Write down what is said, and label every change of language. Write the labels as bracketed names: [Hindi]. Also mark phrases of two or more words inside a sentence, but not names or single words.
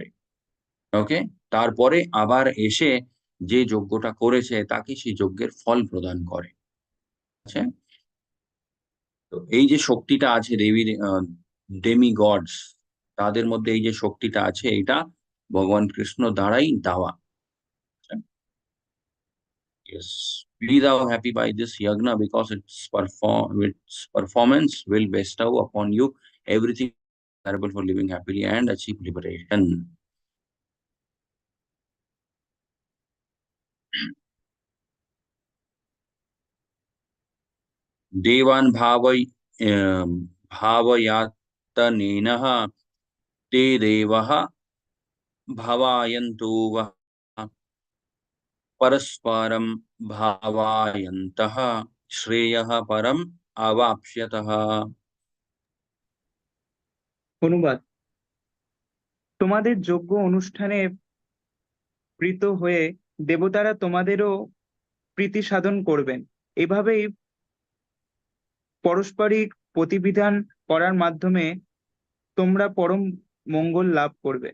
[Bangla] ওকে, তারপরে আবার এসে যে যজ্ঞটা করেছে তাকে সেই যজ্ঞের ফল প্রদান করে। আচ্ছা, তো এই যে শক্তিটা আছে দেবীর, [English] demi gods, [Bangla] তাদের মধ্যে এই যে শক্তিটা আছে, এটা ভগবান কৃষ্ণ দ্বারাই দেওয়া। [English] Yes, be thou happy by this yagna because its performance will bestow upon you everything desirable for living happily and achieve liberation. [Sanskrit] देवान् भावयातनेनः ते देवः भावयन्तु वः परस्परं भावयन्तः श्रेयः परम अवाप्स्यतः। [Bangla] অনুবাদ: তোমাদের যজ্ঞ অনুষ্ঠানে প্রীত হয়ে দেবতারা তোমাদেরও প্রীতি সাধন করবেন। এভাবেই পারস্পরিক প্রতিবিধান করার মাধ্যমে তোমরা পরম মঙ্গল লাভ করবে।